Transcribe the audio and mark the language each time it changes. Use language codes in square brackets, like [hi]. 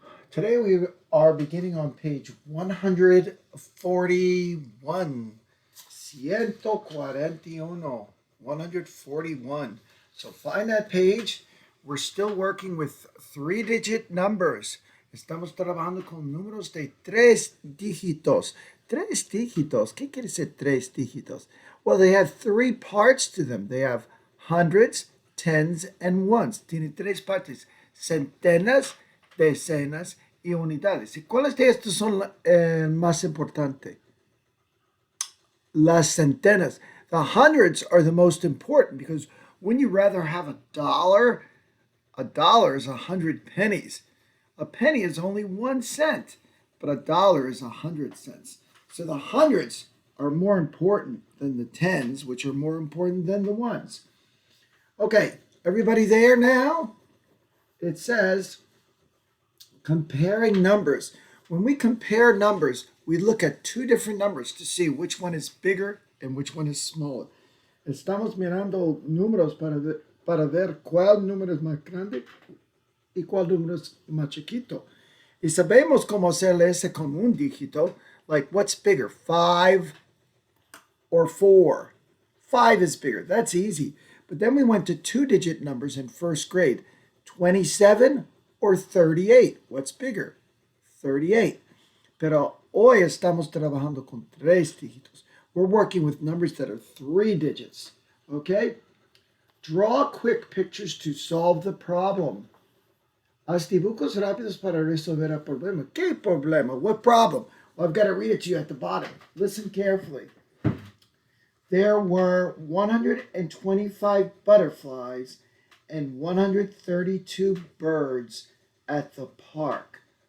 [en] Today we are beginning on page 141. 141. 141. So find that page. We're still working with three-digit numbers. [es] Estamos trabajando con números de tres dígitos. Tres dígitos. ¿Qué quiere decir tres dígitos? [en] Well, they have three parts to them. They have hundreds, tens, and ones. [es] Tiene tres partes. Centenas, decenas y unidades. ¿Y cuáles de estos son más importantes? Las centenas. [en] The hundreds are the most important because wouldn't you rather have a dollar? A dollar is 100 pennies. A penny is only 1 cent, but a dollar is 100 cents. So the hundreds are more important than the tens, which are more important than the ones. Okay, everybody there now? It says comparing numbers. When we compare numbers, we look at two different numbers to see which one is bigger and which one is smaller. [es] Estamos mirando números para ver cuál número es más grande y cuál número es más chiquito. Y sabemos cómo hacer ese con un dígito, [en] like what's bigger, 5 or 4? 5 is bigger, that's easy. But then we went to two-digit numbers in first grade, 27 or 38. What's bigger? 38. [es] Pero hoy estamos trabajando con tres dígitos. [en] We're working with numbers that are three digits. Okay? Draw quick pictures to solve the problem. [es] Haz dibujos rápidos para resolver el problema. ¿Qué problema? [en] What problem? Well, I've got to read it to you at the bottom. Listen carefully. There were 125 butterflies and 132 birds at the park.